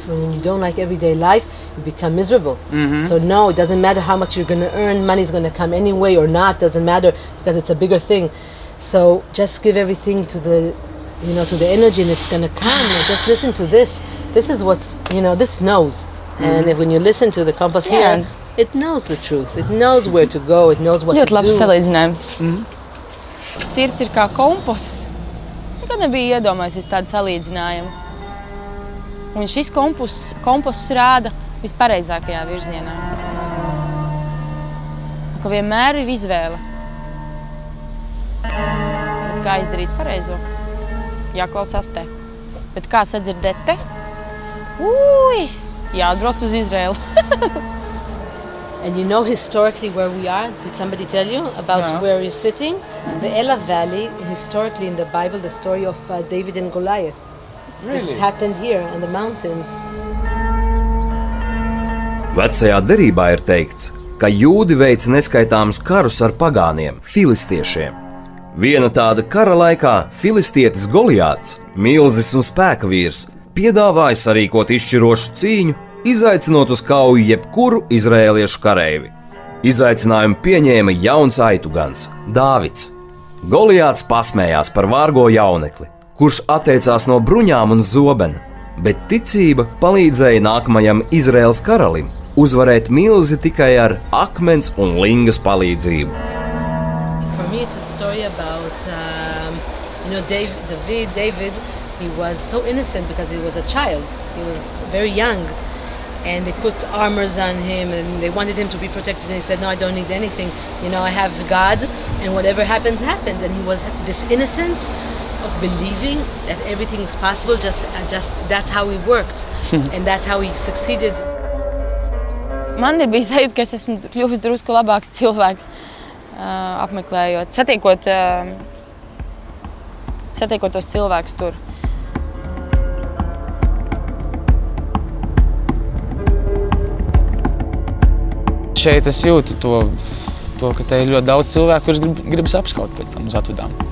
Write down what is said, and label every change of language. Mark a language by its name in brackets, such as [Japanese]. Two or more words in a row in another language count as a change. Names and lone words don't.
[English] And when you don't like everyday life, you become miserable. So no, it doesn't matter how much you're going to earn, money's going to come anyway or not, doesn't matter, because it's a bigger thing. So just give everything to the, you know, to the energy, and it's going to come. And just listen to this. This is what's, you know, this knows. And when you listen to the compass here, it knows the truth. It knows where to go. It knows what to do. [Latvian] Ļoti labs salīdzinājums. Sirds ir kā kompass. Es nekad nebiju iedomājusies tādu salīdzinājumu. Un šis kompass rāda vispareizākajā virzienā. Ka vienmēr ir izvēle. Bet kā izdarīt pareizo? Jāklausās te. Bet kā sadzirdēt te? Jāatbrauc uz Izraelu. [English] And you know historically where we are? Did somebody tell you about where we're sitting? The Elah Valley, historically in the Bible, the story of David and Goliath. Really? This happened here in the mountains. [Latvian] Vecajā derībā ir teikts, ka jūdi veica neskaitāmus karus ar pagāniem, filistiešiem. Viena tāda kara laikā filistietis Goliāts, milzis un spēka vīrs, piedāvāja sarīkot izšķirošu cīņu, izaicinot uz kauju jebkuru izraēliešu kareivi. Izaicinājumu pieņēma jauns aitugans, Dāvids. Goliāts pasmējās par vārgo jaunekli, kurš atteicās no bruņām un zobena, bet ticība palīdzēja nākamajam Izraēlas karalim uzvarēt milzi tikai ar akmens un lingas palīdzību. [English] For me, it's a story about, you know, David, he was so innocent because he was a child. He was very young. And they put armors on him and they wanted him to be protected, and he said, no, I don't need anything, you know, I have God, and whatever happens, happens. And he was this innocence of believing that everything is possible, just that's how he worked. And that's how he succeeded. [Latvian] Man ir bijis sajūta, ka es esmu kļuvis drusku labāks cilvēks, apmeklējot, satiekot tos cilvēkus tur. Šeit es jūtu to, ka te ir ļoti daudz cilvēku, kurus gribas apskaut pēc tam uz atvedām.